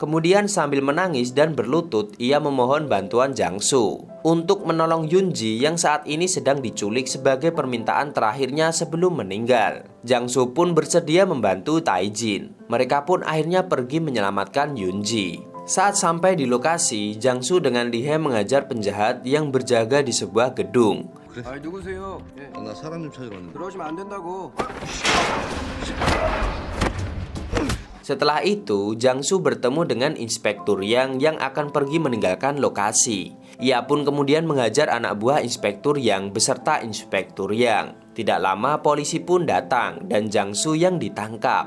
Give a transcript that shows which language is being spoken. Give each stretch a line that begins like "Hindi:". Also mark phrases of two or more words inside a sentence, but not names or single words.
Indonesian: Kemudian sambil menangis dan berlutut, ia memohon bantuan Jangsu untuk menolong Yunji yang saat ini sedang diculik sebagai permintaan terakhirnya sebelum meninggal. Jangsu pun bersedia membantu Taijin. Mereka pun akhirnya pergi menyelamatkan Yunji. Saat sampai di lokasi, Jang-soo dengan Lee Hae mengajar penjahat yang berjaga di sebuah gedung.
Korean: 아 누구세요? 예. 나 사람 좀 찾으러 왔는데. 그러시면 안 된다고.
Indonesian: Setelah itu, Jang-soo bertemu dengan Inspektur Yang akan pergi meninggalkan lokasi. Ia pun kemudian mengajar anak buah Inspektur Yang beserta Inspektur Yang. Tidak lama polisi pun datang dan Jang-soo yang ditangkap.